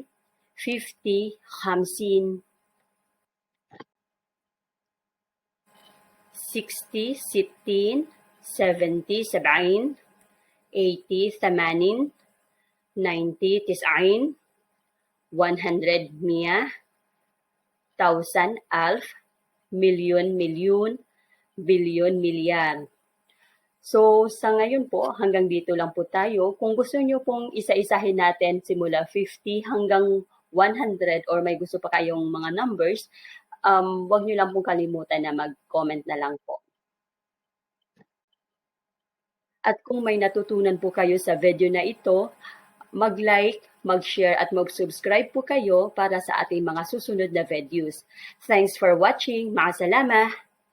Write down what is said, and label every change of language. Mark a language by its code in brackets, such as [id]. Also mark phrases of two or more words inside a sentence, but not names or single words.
[en] 50, 50. 60, [ar] ستين. 70, سبعين. 80, ثمانين. 90, تسعين. 100, مية. 1000, ألف. [tl] milyon, milyon, bilyon, milyar. So, sa ngayon po, hanggang dito lang po tayo. Kung gusto nyo pong isa-isahin natin simula 50 hanggang 100 or may gusto pa kayong mga numbers, wag nyo lang pong kalimutan na mag-comment na lang po. At kung may natutunan po kayo sa video na ito, mag-like, mag-share at mag-subscribe po kayo para sa ating mga susunod na videos. [en] Thanks for watching. Maasalama!